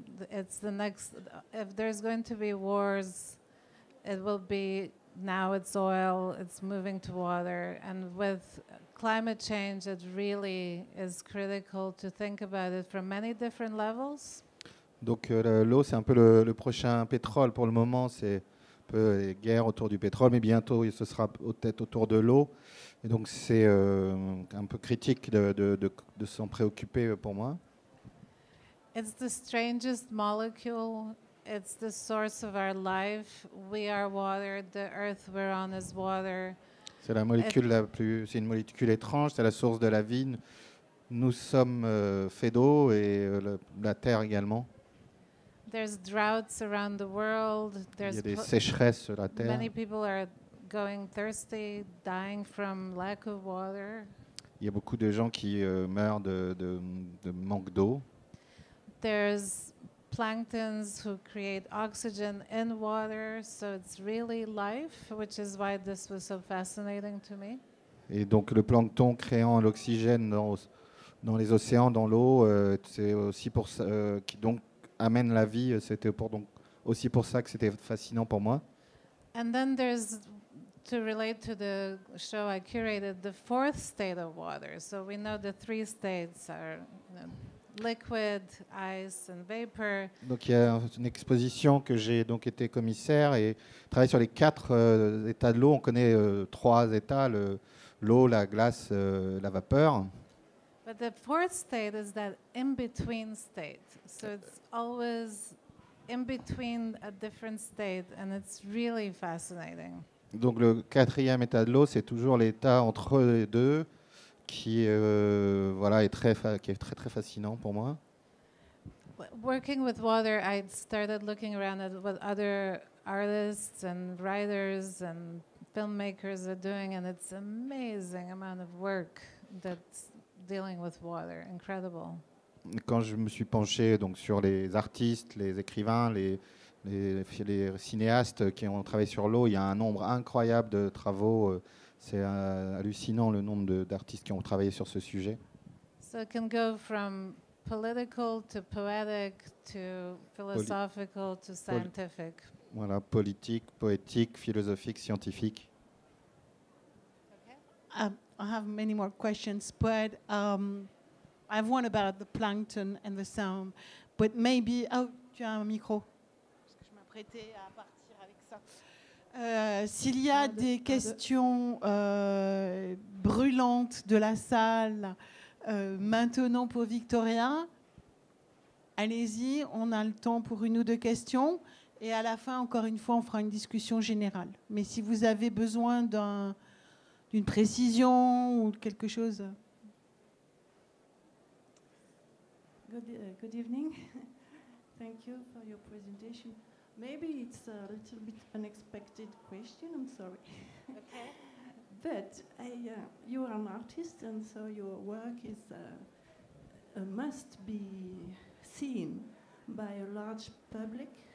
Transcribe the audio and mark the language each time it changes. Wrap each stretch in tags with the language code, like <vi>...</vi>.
<en>It's the next, if there's going to be wars, it will be, now it's oil, it's moving to water. And with climate change, it really is critical to think about it from many different levels.</en> <fr>Donc l'eau, c'est un peu le prochain pétrole. Pour le moment, c'est un peu les guerres autour du pétrole, mais bientôt, ce sera peut-être autour de l'eau. Et donc, c'est un peu critique de s'en préoccuper pour moi.</fr> <en>It's the strangest molecule. It's the source of our life. We are water. The earth we're on is water.</en> <fr>C'est la molécule c'est une molécule étrange, c'est la source de la vie. Nous sommes faits d'eau et la terre également.</fr> <en>There's droughts around the world.</en> <fr>Il y a des sécheresses sur la terre.</fr> <en>Many people are going thirsty, dying from lack of water.</en> <fr>Il y a beaucoup de gens qui meurent de manque d'eau.</fr> <en>There's planktons who create oxygen in water, so it's really life, which is why this was so fascinating to me.</en> <fr>Et donc le plancton créant l'oxygène dans les océans, dans l'eau, c'est aussi pour ça qui donc amène la vie. C'était aussi pour ça que c'était fascinant pour moi.</fr> <en>And then there's, to relate to the show I curated, the fourth state of water. So we know the three states are liquid, ice and vapor.</en> <fr>Donc il y a une exposition que j'ai donc été commissaire et travaillé sur les 4 états de l'eau. On connaît 3 états, l'eau, la glace, la vapeur.</fr> <en>But the fourth state is that in-between state. So it's always in between a different state, and it's really fascinating.</en> <fr>Donc le 4e état de l'eau, c'est toujours l'état entre les deux, qui voilà, qui est très très fascinant pour moi.</fr> <en>Working with water, I started looking around at what other artists and writers and filmmakers are doing, and it's an amazing amount of work that's dealing with water, incredible.</en> <fr>Quand je me suis penché donc sur les artistes, les écrivains, les cinéastes qui ont travaillé sur l'eau, il y a un nombre incroyable de travaux. C'est hallucinant le nombre d'artistes qui ont travaillé sur ce sujet.</fr> <en>So it can go from political to poetic to philosophical to scientific.</en> <fr>Voilà, politique, poétique, philosophique, scientifique.</fr> <en>I have many more questions, but I have one about the plankton and the sound. But maybe,</en> <fr>tu as un micro? Parce que je m'apprêtais à partir avec ça. S'il y a des questions brûlantes de la salle maintenant pour Victoria, allez-y, on a le temps pour 1 ou 2 questions. Et à la fin, encore une fois, on fera une discussion générale. Mais si vous avez besoin d'une précision ou quelque chose.</fr> <en>Good evening. Thank you for your presentation. Maybe it's a little bit unexpected question, I'm sorry. Okay. But you are an artist, and so your work is must be seen by a large public.</en>